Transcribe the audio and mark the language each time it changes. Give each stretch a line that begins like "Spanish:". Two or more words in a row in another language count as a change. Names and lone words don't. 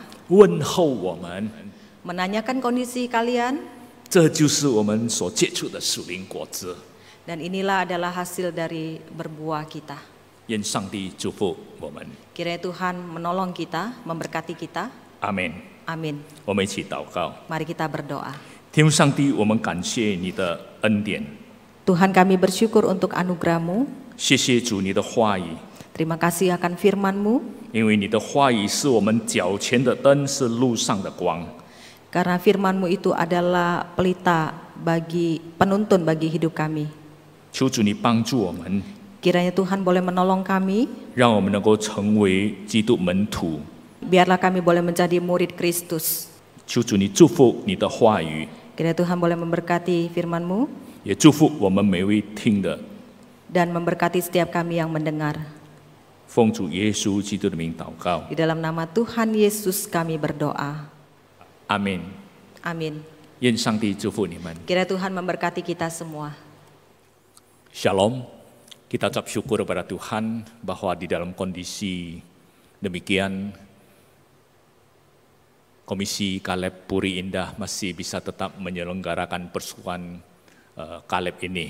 Chinese: 问候我们，
Indonesian: menanyakan kondisi kalian,
Chinese: 这就是我们所结出的属灵果子。
Indonesian: dan inilah adalah hasil dari berbuah kita.
Chinese: 愿上帝祝福我们，
Indonesian: Kiranya Tuhan menolong kita, memberkati kita.
Chinese: 阿门。
Indonesian: Amin.
Chinese: 我们一起祷告，
Indonesian: Mari kita berdoa.
Chinese: 天父上帝，我们感谢你的恩典，
Indonesian: Tuhan, kami bersyukur untuk anugerah-Mu.
Chinese: 谢谢主你的话语，
Indonesian: Terima kasih akan firman-Mu,
Chinese: 因为你的话语是我们脚前的灯，是路上的光。
Indonesian: karena firman-Mu itu adalah pelita bagi penuntun bagi hidup kami.
Chinese: 求主你帮助我们，
Indonesian: Kiranya Tuhan boleh menolong kami,
Chinese: 让我们能够成为基督门徒。
Indonesian: biarlah kami boleh menjadi murid Kristus.
Chinese: 求主你祝福你的话语，
Indonesian: Kiranya Tuhan boleh memberkati firman-Mu
Chinese: 也祝福我们每位听的。
Indonesian: dan memberkati setiap kami yang mendengar.
Chinese: 奉主耶稣基督的名祷告，
Indonesian: Di dalam nama Tuhan Yesus kami berdoa.
Chinese: 阿门。
Indonesian: Amin.
Chinese: 愿上帝祝福你们。
Indonesian: Kiranya Tuhan memberkati kita semua. Shalom. Kita ucap syukur kepada Tuhan bahwa di dalam kondisi demikian Komisi Kaleb Puri Indah masih bisa tetap menyelenggarakan persekutuan Kaleb ini.